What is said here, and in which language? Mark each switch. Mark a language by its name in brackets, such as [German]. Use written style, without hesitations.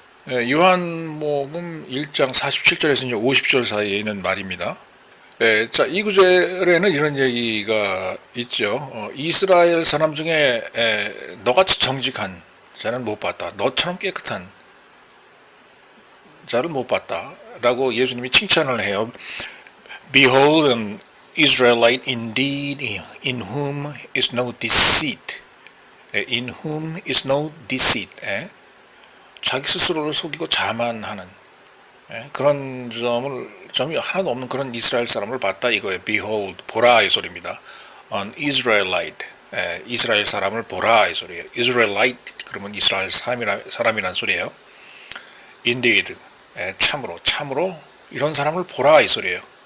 [Korean] 요한복음 1장 47절에서 50절 사이에 있는 말입니다. 자, 이 구절에는 이런 얘기가 있죠. 이스라엘 사람 중에 너같이 정직한 자는 못 봤다. 너처럼 깨끗한 자를 못 봤다. 라고 예수님이 칭찬을 해요. [English] Behold an Israelite indeed in whom is no deceit. In whom is no deceit. [Korean] 자기 스스로를 속이고 자만하는 그런 점이 하나도 없는 그런 이스라엘 사람을 봤다 이거예요. Behold, 보라 이 소리입니다. [English] An Israelite, [Korean] 이스라엘 사람을 보라 이 소리예요. Israelite 그러면 이스라엘 사람이란 소리예요. Indeed, 참으로 이런 사람을 보라 이 소리예요.